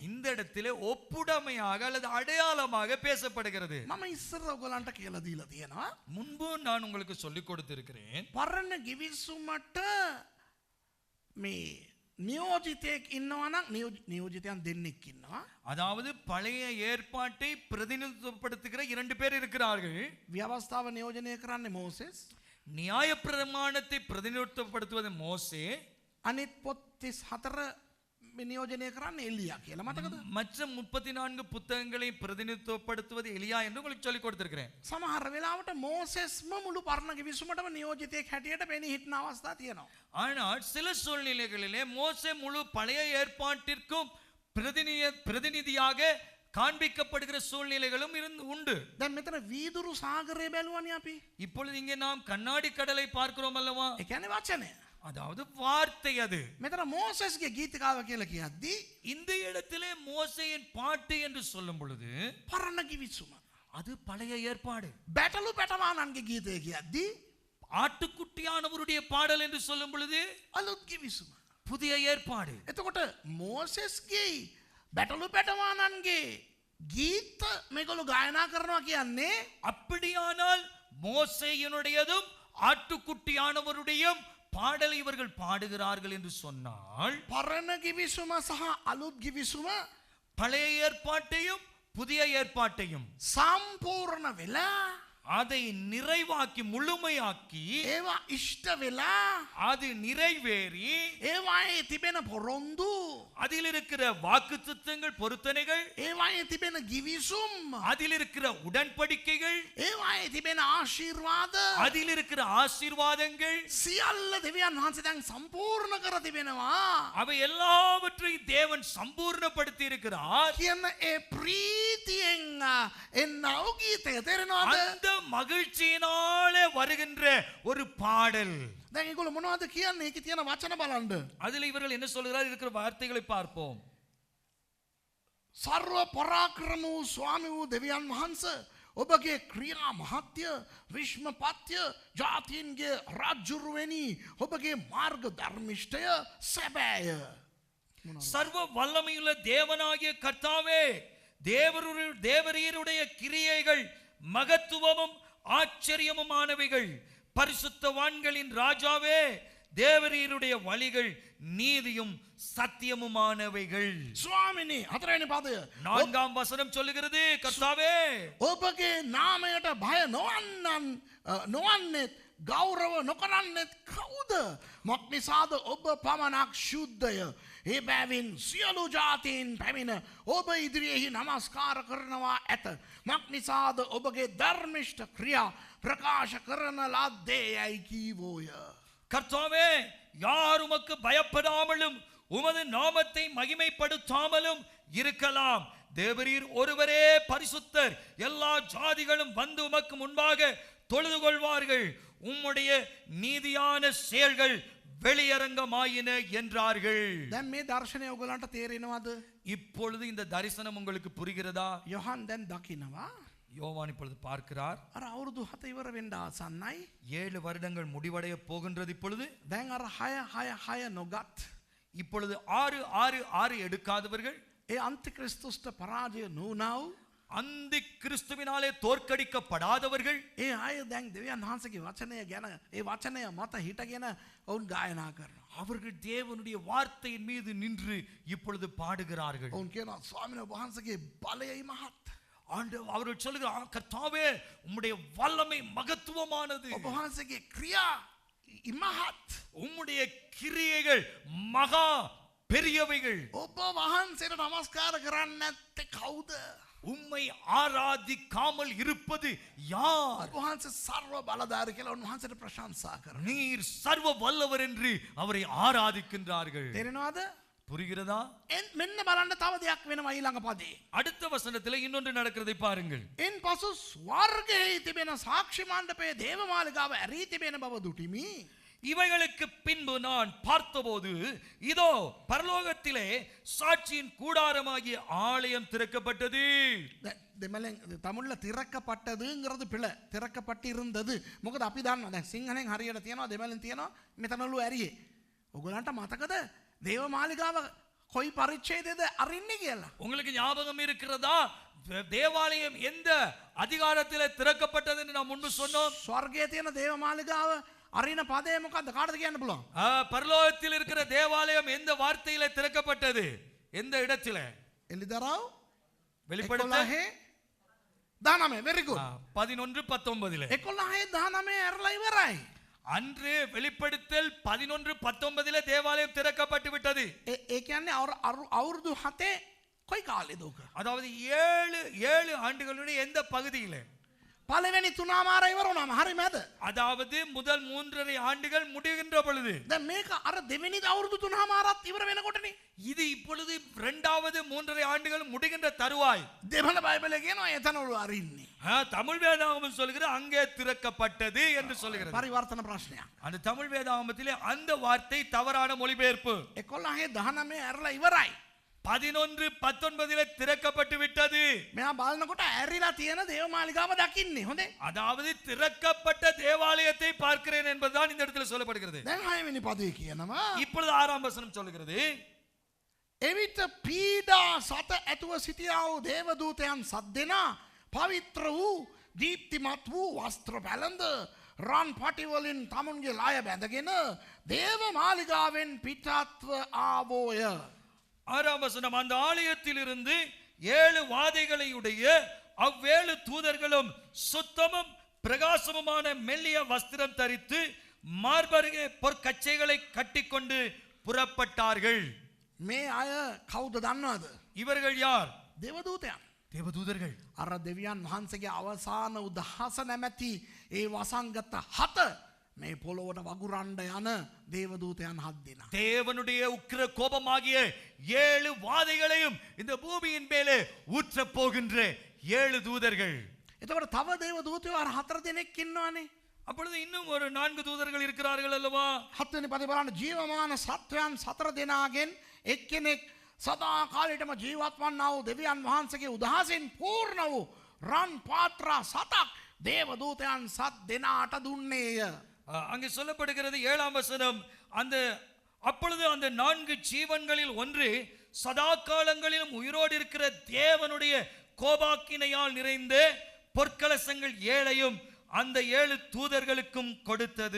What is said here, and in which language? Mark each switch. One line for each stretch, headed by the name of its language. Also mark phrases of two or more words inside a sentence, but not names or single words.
Tamil: இந்த இடத்திலே ஒப்புடமையாக அல்லது அடையாளமாக பேசப்படுகிறது.
Sinhala: මම ඉස්සර ඔයගලන්ට කියලා දීලා තියෙනවා.
Tamil: முன்பு நான் உங்களுக்கு சொல்லிக் கொடுத்திருக்கிறேன்.
Sinhala: පරණ ගිවිසුමට මේ නියෝජිතයෙක් ඉන්නවා නම් නියෝජිතයන් දෙන්නෙක් ඉන්නවා.
Tamil: அதாவது பழைய ஏற்பாட்டை பிரதிநிதித்துவப்படுத்துகிற 2 பேர் இருக்கிறார்கள்.
Sinhala: ව්‍යවස්ථාව නියෝජනය කරන්නේ මෝසෙස්.
Tamil: நியாயப்பிரமாணத்தை பிரதிநிதித்துவப்படுத்துவது மோசே.
Sinhala: අනිත් පොත් 34 නියෝජනය කරන්නේ එලියා කියලා මතකද?
Tamil: மற்ற 34 புத்தகங்களை பிரதிநிதித்துவப்படுத்துவது எலியா என்று உங்களுக்கு சொல்லிக் கொடுத்திருக்கிறேன்.
Sinhala: සමහර වෙලාවට මෝසෙස්ම මුළු පරණ ගිවිසුමටම නියෝජිතයෙක් හැටියට පෙනී හිටන අවස්ථා තියෙනවා.
Tamil: ஆனால் சில சூழ்நிலைகளிலே மோசே முழு பழைய ஏற்பாட்டிற்கும் பிரதிநிதியாக காண்பிக்கப்படுகிற சூழ்நிலைகளும் உண்டு.
Sinhala: දැන් මෙතන වීදුරු සාගරය බැලුවානේ අපි.
Tamil: இப்பொழுது இங்கே நாம் கண்ணாடி கடலை பார்க்கிறோம் அல்லவா?
Sinhala: ඒ කියන්නේ වචනය.
Tamil: அதாவது வார்த்தை அது.
Sinhala: මෙතන මෝසෙස්ගේ ගීතිකාව කියලා කියද්දී
Tamil: இந்த இடத்திலே மோசேயின் பாட்டு என்று சொல்லும் பொழுது
Sinhala: පරණ ගිවිසුම.
Tamil: அது பழைய ஏற்பாடு.
Sinhala: බැටළු බැටවානන්ගේ ගීතය කියද්දී
Tamil: ஆட்டுக்குட்டியானவருடைய பாடல் என்று சொல்லும் பொழுது
Sinhala: අලුත් ගිවිසුම.
Tamil: புதிய ஏற்பாடு.
Sinhala: එතකොට මෝසෙස්ගේ බැටළු බැටවානන්ගේ ගීත මේගොල්ලෝ ගායනා කරනවා කියන්නේ
Tamil: அப்படியானால் மோசேயினுடையதும் ஆட்டுக்குட்டியானவருடையும் பாடலை இவர்கள் பாடுகிறார்கள் என்று சொன்னால்
Sinhala: පරණ ගිවිසුම සහ අලුත් ගිවිසුම
Tamil: பழைய ஏற்பாட்டையும் புதிய ஏற்பாட்டையும்
Sinhala: සම්පූර්ණ වෙලා
Tamil: அதை நிறைவாக்கி முழுமையாக்கி
Sinhala: ඒවා ඉෂ්ට වෙලා
Tamil: அது நிறைவேறி
Sinhala: ඒවායේ තිබෙන පොරොන්දු
Tamil: அதில் இருக்கிற வாக்குத்தத்தங்கள் பொருத்தனைகள்
Sinhala: ඒවායේ තිබෙන ගිවිසුම්
Tamil: அதில் இருக்கிற உடன்படிக்கைகள்
Sinhala: ඒවායේ තිබෙන ආශිර්වාද
Tamil: அதில் இருக்கிற ஆசீர்வாதங்கள்
Sinhala: සියල්ල දෙවියන් වහන්සේ දැන් සම්පූර්ණ කර තිබෙනවා
Tamil: அவை எல்லாவற்றையும் தேவன் சம்பூர்ணப்படுத்தி இருக்கிறார்
Sinhala: කියන ඒ ප්‍රීතියෙන් එන්නව ගීතය තේරෙනවද?
Tamil: அந்த மகிழ்ச்சியினாலே வருகின்ற ஒரு பாடல்.
Sinhala: දැන් ඒගොල්ලෝ මොනවද කියන්නේ? ඒකේ තියෙන වචන බලන්න.
Tamil: அதில் இவர்கள் என்ன சொல்கிறார் இருக்கிற வார்த்தைகளை பார்ப்போம்.
Sinhala: සර්ව පරාක්‍රම වූ ස්වාමී වූ දෙවියන් වහන්සේ ඔබගේ ක්‍රියා මහත්ය විශ්මපත්‍ය ජාතීන්ගේ රාජ්‍යරුවෙනි ඔබගේ මාර්ග ධර්මිෂ්ඨය සැබෑය.
Tamil: சர்வ வல்லமையுள்ள தேவனாகிய கர்த்தாவே, தேவரீருடைய கிரியைகள் மகத்துவமும் ஆச்சரியமுமானவைகள். பரிசுத்தவான்களின் ராஜாவே, தேவரீருடைய வழிகள் நீதியும் சத்தியமுமானவைகள்.
Sinhala: ස්වාමිනී හතරවෙනි පදය
Tamil: 4ஆம் வசனம் சொல்லுகிறது, கர்த்தாவே
Sinhala: ඔබගේ නාමයට භය නොවන්නේත් ගෞරව නොකරන්නෙත් කවුද? මොක් නිසාද ඔබ පමණක් ශුද්ධය. ඒ බැවින් සියලු ජාතීන් පැමිණ ඔබ ඉදිරියෙහි නමස්කාර කරනවා ඇත. මොක් නිසාද ඔබගේ ධර්මිෂ්ඨ ක්‍රියා ප්‍රකාශ කරන ලද්දේ යයි කීවෝය.
Tamil: கர்த்தாவே, யார் உமக்கு பயப்படாமலும் உமது நாமத்தை மகிமைப்படுத்தாமலும் இருக்கலாம். தேவரீர் ஒருவரே பரிசுத்தர். எல்லா ஜாதிகளும் வந்து உமக்கு முன்பாக தொழுது கொள்வார்கள். உம்முடைய நீதியான செயல்கள் வெளியரங்கமாயின என்றார்கள்.
Sinhala: දැන් මේ දර්ශනය ඔයගලන්ට තේරෙනවද?
Tamil: இப்பொழுது இந்த தரிசனம் உங்களுக்கு புரிகிறதா?
Sinhala: යොහන් දැන් දකිනවා.
Tamil: யோவான் இப்பொழுது பார்க்கிறார்.
Sinhala: අර අවුරුදු 7 ඉවර වෙන්න ආසන්නයි.
Tamil: 7 வருடங்கள் முடிவடைய போகின்றது. இப்பொழுது
Sinhala: දැන් අර 6 නොගත්
Tamil: இப்பொழுது 6 எடுக்காதவர்கள்,
Sinhala: ඒ අන්තික්‍රිස්තුස්ට පරාජය නොවුනව
Tamil: அந்தி கிறிஸ்துவினாலே தோற்கடிக்கப்படாதவர்கள்,
Sinhala: ඒ අය දැන් දෙවියන් වහන්සේගේ වචනය ගැන ඒ වචනය මත හිටගෙන ඔවුන් ගායනා කරනවා.
Tamil: அவர்கள் தேவனுடைய வார்த்தையின் மீது நின்று இப்பொழுது பாடுகிறார்கள்.
Sinhala: ඔවුන් කියනවා ස්වාමීන් වහන්සේගේ බලයයි මහත්.
Tamil: அவர்கள் சொல்லுகிறார், கர்த்தாவே உம்முடைய வல்லமை மகத்துவமானது.
Sinhala: ඔබ වහන්සේගේ ක්‍රියා ඉමහත්.
Tamil: உம்முடைய கிரியைகள் மகா பெரியவைகள்.
Sinhala: ඔබ වහන්සේට නමස්කාර කරන්නේ නැත්තේ කවුද?
Tamil: உம்மை ஆராதிக்காமல் இருப்பது யார்?
Sinhala: ඔබ වහන්සේ සර්ව බලධාරී කියලා උන්වහන්සේට ප්‍රශංසා කරනවා.
Tamil: நீர் சர்வ வல்லவர் என்று அவரை ஆராதிக்கின்றார்கள்.
Sinhala: තේරෙනවද?
Tamil: புரிகிறதா?
Sinhala: මෙන්න බලන්න තව දෙයක් වෙනවා ඊළඟ පදේ.
Tamil: அடுத்த வசனத்தில் இன்னொன்று நடக்கிறதை பாருங்கள்.
Sinhala: එන් පසු ස්වර්ගයේ තිබෙන සාක්ෂි මණ්ඩපයේ දේවමාලිගාව ඇරී තිබෙන බව දුටිමි.
Tamil: இவைகளுக்கு பின்பு நான் பார்த்தபோது இதோ பரலோகத்திலே சாட்சியின் கூடாரமாகிய ஆலயம் திறக்கப்பட்டது.
Sinhala: දෙමලෙන්
Tamil: தமுல்ல திறக்கப்பட்டதங்கிறது
Sinhala: පිළ තිරක්කපට්ටිருந்தது. මොකද අපි දන්නවා දැන් සිංහලෙන් හරියට තියනවා දෙමලෙන් තියනවා මෙතනලු ඇරියේ. ඔයගලන්ට මතකද දේවමාලිගාව කොයි පරිච්ඡේදයේද අරින්නේ කියලා?
Tamil: உங்களுக்கு ஞாபகம் இருக்கிறதா? தேவாலயம் எந்த அதிகாரத்திலே திறக்கப்பட்டது என்று நாம் முன்பு சொன்னோம்.
Sinhala: ස්වර්ගයේ තියෙන දේවමාලිගාව අරින පදේ මොකද්ද? කාටද කියන්න පුළුවන්?
Tamil: பரலோகத்தில் இருக்கிற தேவாலயம் எந்த வார்த்தையிலே திறக்கப்பட்டது? எந்த இடத்திலே?
Sinhala: එලිදරව්
Tamil: வெளிப்படுத்தல்
English: 19 very good. 11:19
Sinhala: 19 19 ඇරලා ඉවරයි.
Tamil: அன்று வெளிப்படுத்தல் 11:19 தேவாலயம் திறக்கப்பட்டு விட்டது.
Sinhala: ඒ කියන්නේ අවුරුදු 7 කොයි කාලෙද උක?
Tamil: அதாவது 7 ஆண்டுகளுடைய எந்த பகுதியிலே?
Sinhala: පළවෙනි තුනාමාර ඉවර වුණාම හරියද?
Tamil: அதாவது முதல் 3.5 ஆண்டுகள் முடிகின்ற பொழுது
Sinhala: දැන් මේක අර දෙවෙනි අවුරුදු තුනාමාරත් ඉවර වෙනකොටනේ.
Tamil: இது இப்பொழுது இரண்டாவது 3.5 ஆண்டுகள் முடிகின்ற தருவாய்.
Sinhala: දෙමළ බයිබලයේ කියනවා එතනවල අරින්නේ.
Tamil: தமிழ் வேதாகமம் சொல்கிறது அங்கே திறக்கப்பட்டது என்று சொல்கிறது.
Sinhala: පරිවර්තන ප්‍රශ්නයක්.
Tamil: அந்த தமிழ் வேதாகமத்திலே அந்த வார்த்தை தவறான மொழிபெயர்ப்பு.
Sinhala: 11 19 ඇරලා ඉවරයි.
Tamil: 11:19 திறக்கப்பட்டு விட்டது.
Sinhala: මෙයා බලනකොට ඇරිලා තියෙන දේවමාලිගාව දකින්නේ. හොඳේ.
Tamil: அதாவது திறக்கப்பட்ட தேவாலயத்தை பார்க்கிறேன் என்பதுதான் இந்த இடத்துல சொல்லப்படுகிறது.
Sinhala: දැන් 6 වෙනි පදේ කියනවා
Tamil: இப்பொழுது 6ஆம் வசனம் சொல்கிறது
Sinhala: එවිට පීඩා සත ඇතුව සිටියා වූ දේවදූතයන් සද්දෙනා පවිත්‍ර වූ දීප්තිමත් වූ වස්ත්‍ර පැළඳ රන් පටි වලින් තමුන්ගේ ලාය බැඳගෙන දේවමාලිගාවෙන් පිටත්ව ආවෝය.
Tamil: 6ஆம் வசனம் அந்த ஆலயத்தில் இருந்து 7 வாதைகளையுடைய அவ்வேழு தூதர்களும் சுத்தமும் பிரகாசமுமான மெல்லிய வஸ்திரம் தரித்து மார்பருகே பொற்கச்சைகளை கட்டிக்கொண்டு புறப்பட்டார்கள்.
Sinhala: මේ අය කවුද දන්නවද?
Tamil: இவர்கள் யார்?
Sinhala: දේවදූතයන්.
Tamil: தேவதூதர்கள்.
Sinhala: අර දෙවියන් වහන්සේගේ අවසාන උදහස නැමැති ඒ වසංගත 7 මේ පොළොවට වගුරන්න යන දේවදූතයන් 7 දෙනා.
Tamil: தேவனுடைய உக்கிர கோபமாகிய 7 வாதைகளையும் இந்த பூமியின் மேலே ஊற்ற போகின்ற 7 தூதர்கள்.
Sinhala: එතකොට තව දේවදූතයෝ අර 4 දෙනෙක් ඉන්නවනේ.
Tamil: அப்பொழுது இன்னும் ஒரு 4 தூதர்கள் இருக்கிறார்கள் அல்லவா?
Sinhala: 7 වෙනි පදේ බලන්න ජීවමාන සත්වයන් 4 දෙනාගෙන් එක්කෙනෙක් සදා කාලයටම ජීවත් වන්නා වූ දෙවියන් වහන්සේගේ උදහසින් පූර්ණ වූ රන් පාත්‍රා 7ක් දේවදූතයන් 7 දෙනාට දුන්නේය.
Tamil: அங்கே சொல்லப்படுகிறது 7ஆம் வசனம் அப்பொழுது அந்த 4 ஜீவன்களில் ஒன்று சதா காலங்களிலும் உயிரோடு இருக்கிற தேவனுடைய கோபாக்கினையால் நிறைந்த பொற்கலசங்கள் 7ஐயும் அந்த 7 தூதர்களுக்கும் கொடுத்தது.